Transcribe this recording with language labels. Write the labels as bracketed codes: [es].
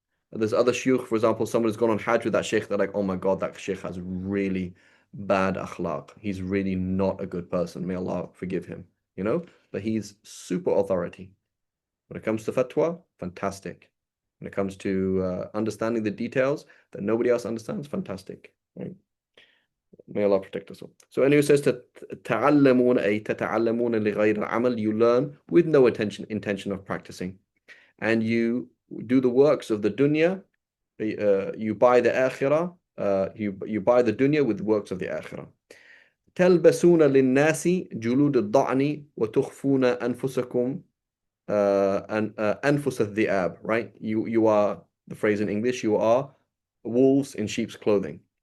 [en] There's other shuyukh, for example, someone who's gone on Hajj with that sheikh, they're like, oh my God, that sheikh has really bad akhlaq. He's really not a good person. May Allah forgive him, But he's super authority. When it comes to fatwa, fantastic. When it comes to understanding the details that nobody else understands, fantastic. Right? May Allah protect us all. So anyway, it says [ar] تتعلمون أي تتعلمون لغير العمل. [en] You learn with no intention of practicing, and you do the works of the dunya. You buy the akhirah. You buy the dunya with works of the akhirah. [ar] تلبسون للناس جلود الضأن وتخفون أنفسكم أنفس الذئاب. [en] Right? You are, the phrase in English, you are wolves in sheep's clothing.